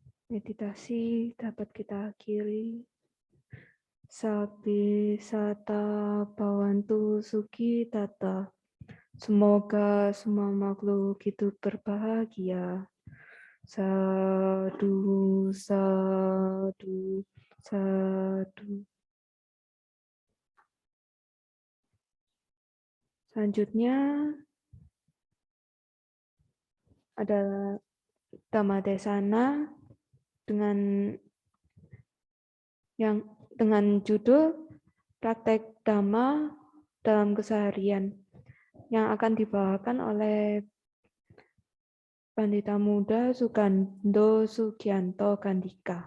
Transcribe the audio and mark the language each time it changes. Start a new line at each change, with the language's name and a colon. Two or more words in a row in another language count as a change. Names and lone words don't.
Indonesian: Meditasi dapat kita akhiri.
Pali: Sabi sata bawantu suki tata.
Indonesian: Semoga semua makhluk hidup berbahagia.
Pali: Sadu, sadu, sadu.
Indonesian: Selanjutnya adalah Dhammadesana dengan judul Praktek Dhamma dalam Keseharian yang akan dibawakan oleh Pandita Muda Sugando Sugianto Gandika.